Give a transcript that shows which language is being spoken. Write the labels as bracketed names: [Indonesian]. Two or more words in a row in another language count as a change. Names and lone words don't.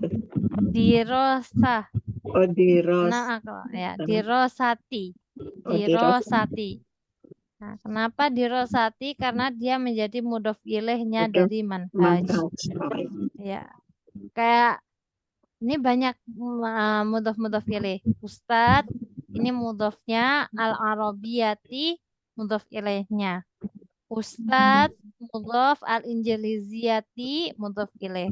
[Indonesian] Dirosah. Oh, diros. Nah, ya, dirosati. Oh, diros. Dirosati. Nah, kenapa dirosati? Karena dia menjadi mudhof ilaihnya Mudhof dari manhaj. manhaj. Ya, kayak ini banyak [Arabic] مضاف إليه. [Indonesian] Ustadz, ini mudhofnya, [Arabic] العربية مضاف [Indonesian] ilaihnya. Ustadz, [Arabic] مضاف الإنجليزية مضاف إليه.